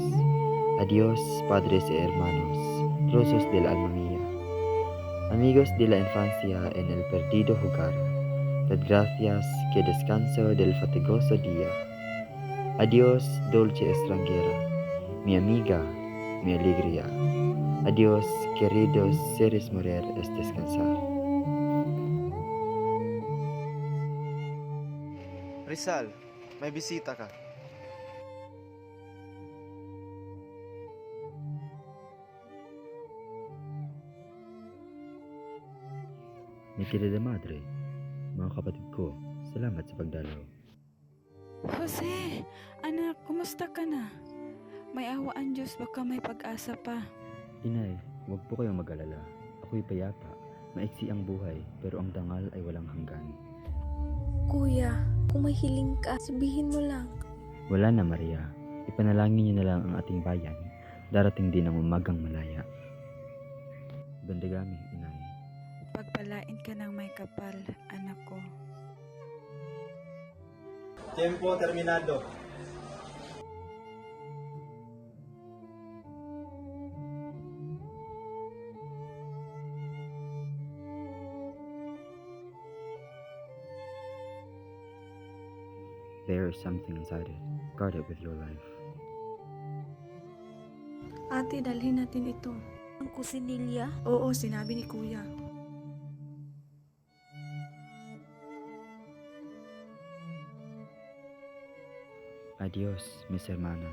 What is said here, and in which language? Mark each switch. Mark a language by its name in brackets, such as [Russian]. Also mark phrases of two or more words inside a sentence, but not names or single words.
[Spanish] Adiós, padres y hermanos, trozos del alma mía, amigos de la infancia en el perdido jugar. Dad gracias que descanso del fatigoso día. Adiós, dulce extranjera, mi amiga, mi alegría. Adiós, queridos seres, morir es descansar. [Filipino] Rizal, may bisita ka. [Spanish] Mi querida madre, [Filipino] mga kapatid ko, salamat sa pagdalaw. Jose, anak, kumusta ka na? May awa ang Diyos, baka may pag-asa pa. Inay, huwag po kayong mag-alala. Ako'y payapa. Maiksi ang buhay, pero ang dangal ay walang hanggan. Kuya, kung may hiling ka, sabihin mo lang. Wala na, Maria. Ipanalangin niyo na lang ang ating bayan. Darating din ang umagang malaya. Bandagami, inay. Pagpalain ka ng may kapal, anak ko. [Spanish] Tiempo terminado. [English] There is something inside it. Guard it with your life. [Filipino] Ate, dalhin natin ito. Ang kusinilya? Oo, sinabi ni Kuya. [Spanish] Adios, mis hermanas.